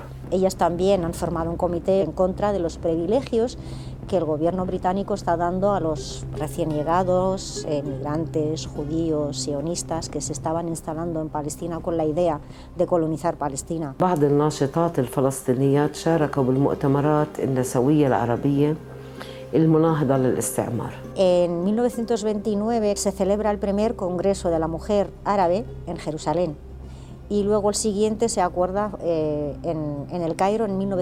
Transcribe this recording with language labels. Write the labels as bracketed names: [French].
[Spanish] Ellas también han formado un comité en contra de los privilegios que el gobierno británico está dando a los recién llegados, emigrantes, judíos, sionistas, que se estaban instalando en Palestina con la idea de colonizar Palestina. [Arabic] بعض الناشطات الفلسطينيات شاركوا بالمؤتمرات النسوية العربية المناهضة للاستعمار. [Spanish] En 1929 se celebra el primer Congreso de la Mujer Árabe en Jerusalén. Y luego el siguiente se acuerda en el Cairo en